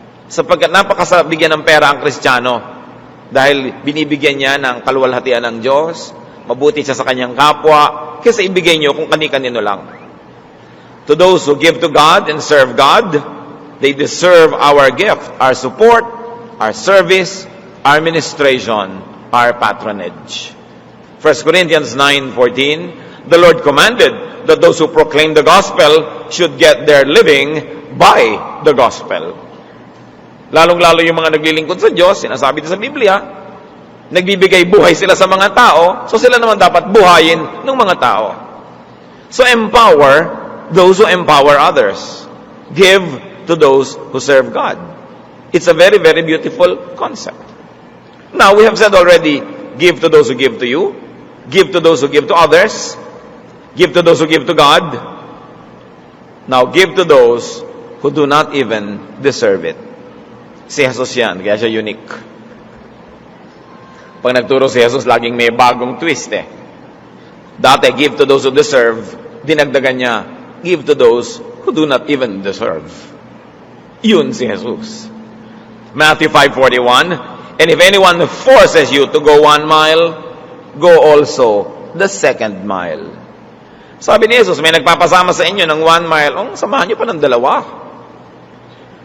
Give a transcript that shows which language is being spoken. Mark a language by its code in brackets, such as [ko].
[tl] Sapagkat napakasabigyan ng pera ang Kristiyano dahil binibigyan niya ng kaluwalhatian ng Diyos, mabuti siya sa kanyang kapwa, kaysa ibigay niyo kung kani-kanino lang. [en] To those who give to God and serve God, they deserve our gift, our support, our service, our ministration, our patronage. 1 Corinthians 9:14, the Lord commanded that those who proclaim the gospel should get their living by the gospel. [tl] Lalong-lalo yung mga naglilingkod sa Diyos, sinasabi din sa Biblia, nagbibigay buhay sila sa mga tao, so sila naman dapat buhayin ng mga tao. [en] So empower those who empower others. Give to those who serve God. It's a very, very beautiful concept. Now, we have said already, give to those who give to you. Give to those who give to others. Give to those who give to God. Now, give to those who do not even deserve it. [tl] Si Jesus yan, kaya siya unique. Pag nagturo si Jesus, laging may bagong twist eh. Dati, [en] give to those who deserve. [tl] Dinagdagan niya, [en] give to those who do not even deserve. [tl] Yun si Jesus. [en] Matthew 5:41, and if anyone forces you to go 1 mile, go also the 2nd mile. [tl] Sabi ni Jesus, may nagpapasama sa inyo ng 1 mile, samahan niyo pa ng 2.